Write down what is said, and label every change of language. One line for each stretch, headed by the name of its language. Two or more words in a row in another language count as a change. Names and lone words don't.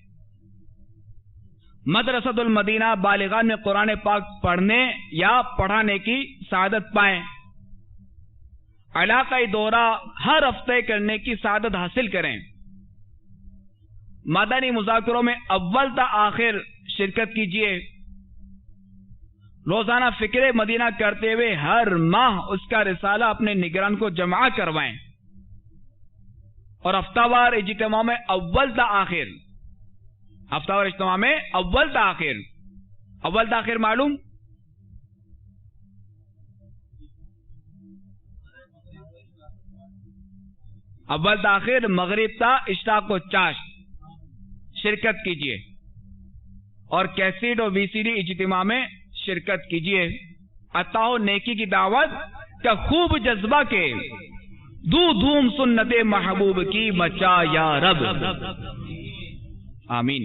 Urdu: مدرسۃ المدینہ بالغان میں قرآن پاک پڑھنے یا پڑھانے کی سعادت پائیں. علاقائی دورہ ہر ہفتے کرنے کی سعادت حاصل کریں. مدنی مذاکروں میں اول تا آخر شرکت کیجئے. روزانہ فکر مدینہ کرتے ہوئے ہر ماہ اس کا رسالہ اپنے نگران کو جمع کروائیں. اور ہفتہ وار اجتماع میں اول تا آخر، ہفتہ وار اجتماع میں اول تا آخر، اول تا آخر معلوم؟ اول تا آخر مغرب تا اشراق و چاشت شرکت کیجئے. اور کیسیٹ اور وی سی ڈی اجتماع میں شرکت کیجئے. عطا و نیکی کی دعوت کا خوب جذبہ کے دو دھوم سنت محبوب کی مچا یا رب. آمین.